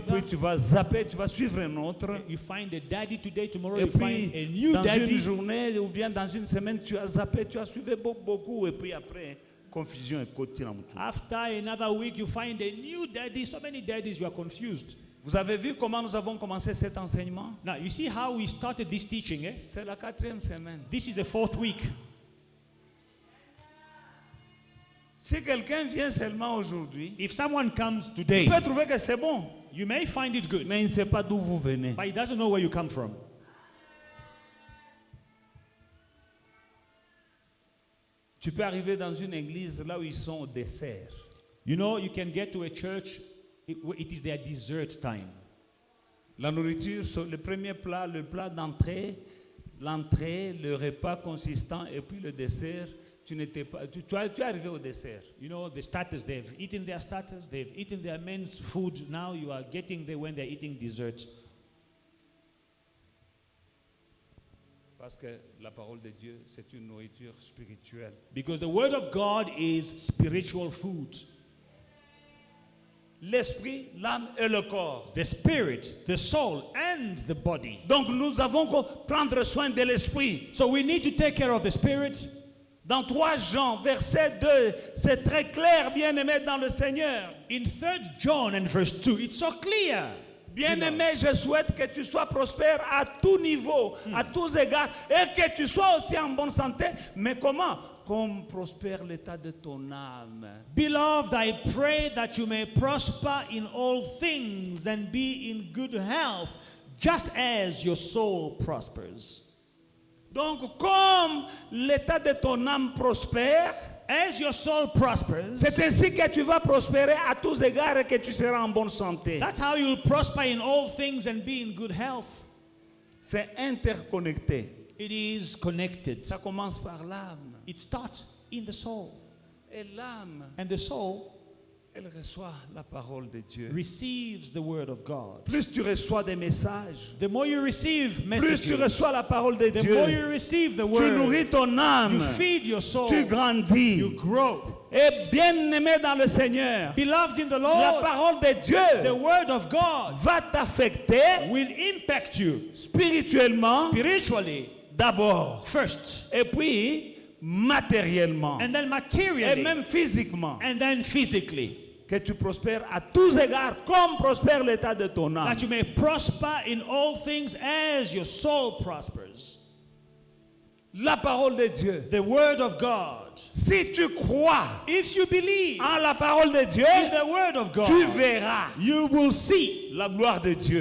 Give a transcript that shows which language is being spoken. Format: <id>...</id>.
<fr>puis tu vas zapper, tu vas suivre un autre.</fr> <en>You find a daddy today, tomorrow</en> <fr>Et</fr> <en>you find a</en> <fr>puis,</fr> <en>new</en> <fr>dans une</fr> <en>daddy.</en> <fr>journée ou bien dans une semaine, tu as zappé, tu as suivi beaucoup. Et puis après, confusion et côté dans tout.</fr> <en>After another week, you find a new daddy. So many daddies, you are confused.</en> <fr>Vous avez vu comment nous avons commencé cet enseignement?</fr> <en>Now, you see how we started this teaching, eh?</en> <fr>C'est la 4e semaine.</fr> <en>This is the 4th week.</en> <fr>Si quelqu'un vient seulement aujourd'hui,</fr> <en>If someone comes</en> <fr>il</fr> <en>today,</en> <fr>peut trouver que c'est bon,</fr> <en>you may find it good,</en> <fr>mais il ne sait pas d'où vous venez.</fr> <en>but he doesn't know where you come from.</en> <fr>Tu peux arriver dans une église là où ils sont au dessert.</fr> <en>You know, you can get to a church, it is their dessert time.</en> <fr>La nourriture, le premier plat, le plat d'entrée, l'entrée, le repas consistant et puis le dessert. Tu es arrivé au dessert.</fr> <en>You know, the starters, they've eaten their starters, they've eaten their men's food. Now you are getting there when they're eating dessert.</en> <fr>Parce que la parole de Dieu, c'est une nourriture spirituelle.</fr> <en>Because the word of God is spiritual food.</en> <fr>l'esprit, l'âme et le corps.</fr> <en>The spirit, the soul, and the body.</en> <fr>Donc nous avons qu'à prendre soin de l'esprit.</fr> <en>So we need to take care of the spirit.</en> <fr>Dans 3 Jean, verset 2, c'est très clair, bien-aimé dans le Seigneur.</fr> <en>In 3 John and verse 2, it's so clear.</en> <fr>Bien-aimé, je souhaite que tu sois prospère à tout niveau, à tous égards, et que tu sois aussi en bonne santé. Mais comment? Comme prospère l'état de ton âme.</fr> <en>Beloved, I pray that you may prosper in all things and be in good health, just as your soul prospers.</en> <fr>Donc, comme l'état de ton âme prospère,</fr> <en>As your soul prospers,</en> <fr>c'est ainsi que tu vas prospérer à tous égards et que tu seras en bonne santé.</fr> <en>that's how you'll prosper in all things and be in good health.</en> <fr>C'est interconnecté.</fr> <en>It is connected.</en> <fr>Ça commence par l'âme.</fr> <en>It starts in the soul.</en> <fr>Et l'âme,</fr> <en>And the soul</en> <fr>elle reçoit la parole de Dieu.</fr> <en>receives the word of God.</en> <fr>Plus tu reçois des messages,</fr> <en>The more you receive</en> <fr>plus tu</fr> <en>messages,</en> <fr>reçois la parole de</fr> <en>the</en> <fr>Dieu,</fr> <en>more you receive the</en> <fr>tu</fr> <en>word,</en> <fr>nourris ton âme,</fr> <en>you feed your soul,</en> <fr>tu grandis.</fr> <en>you grow.</en> <fr>Et bien-aimé dans le Seigneur,</fr> <en>Beloved in the Lord,</en> <fr>parole de</fr> <en>the</en> <fr>Dieu</fr> <en>word of God</en> <fr>va t'affecter</fr> <en>will impact you</en> <fr>spirituellement</fr> <en>spiritually</en> <fr>d'abord,</fr> <en>first,</en> <fr>et puis matériellement,</fr> <en>and then</en> <fr>et</fr> <en>materially,</en> <fr>même physiquement.</fr> <en>and then physically.</en> <fr>Que tu prospères à tous égards comme prospère l'état de ton âme.</fr> <en>That you may prosper in all things as your soul prospers.</en> <fr>La parole de Dieu.</fr> <en>The word of God.</en> <fr>Si tu crois</fr> <en>If you believe</en> <fr>en la parole de Dieu,</fr> <en>in the word of</en> <fr>tu</fr> <en>God,</en> <fr>verras</fr> <en>you will see</en> <fr>la gloire de Dieu.</fr>